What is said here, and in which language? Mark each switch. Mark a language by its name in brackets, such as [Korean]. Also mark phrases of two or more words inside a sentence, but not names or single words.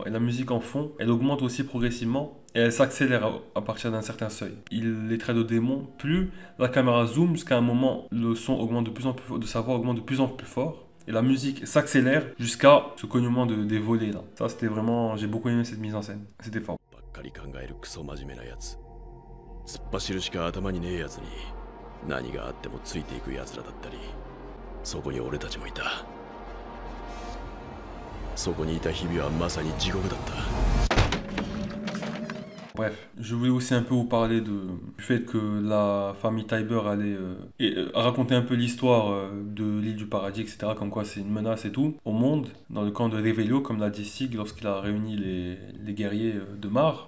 [French] Et la musique en fond, elle augmente aussi progressivement. Et elle s'accélère à partir d'un certain seuil. Il les traite de démons. Plus la caméra zoom, jusqu'à un moment, le son augmente de plus en plus fort, de sa voix augmente de plus en plus fort. Et la musique s'accélère jusqu'à ce cognement des volets là. Ça, c'était vraiment. J'ai beaucoup aimé cette mise en scène. C'était fort. [Japanese] ばっかり考えるクソ真面目なやつ。突っ走るしか頭にねえやつに何があってもついていくやつらだったり、そこに俺たちもいた。そこにいた日々はまさに地獄だった。 [French] Bref, je voulais aussi un peu vous parler du fait que la famille Tybur allait raconter un peu l'histoire de l'île du paradis, etc. Comme quoi c'est une menace et tout au monde, dans le camp de Revelio, comme l'a dit Sig lorsqu'il a réuni les guerriers de Mar.